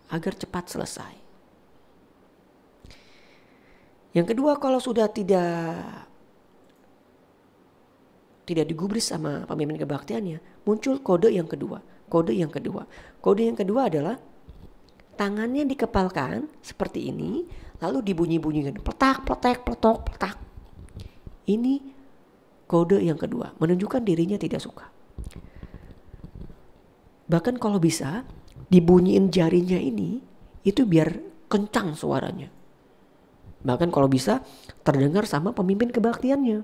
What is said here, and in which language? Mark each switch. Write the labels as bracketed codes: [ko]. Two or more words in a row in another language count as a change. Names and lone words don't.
[id] Yang kedua, kalau sudah tidak digubris sama pemimpin kebaktiannya, muncul kode yang kedua. Kode yang kedua adalah tangannya dikepalkan seperti ini, lalu dibunyi-bunyikan, pletak, pletek, pletok, pletak. Ini kode yang kedua, menunjukkan dirinya tidak suka. Bahkan kalau bisa, dibunyiin jarinya ini, itu biar kencang suaranya. Bahkan kalau bisa, terdengar sama pemimpin kebaktiannya.